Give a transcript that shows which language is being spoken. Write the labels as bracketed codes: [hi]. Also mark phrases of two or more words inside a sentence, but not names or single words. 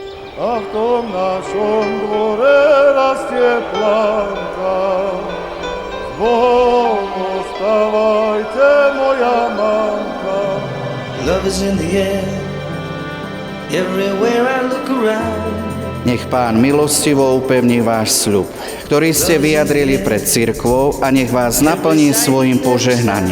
[sk] a v tom našom dvore rastie plánka. S Bohom ostávajte, moja mamka. [en] Love is in the air, everywhere I look around. [sk] Nech Pán milostivo upevní váš sľub, ktorý ste vyjadrili pred cirkvou, a nech vás naplní svojim požehnaním.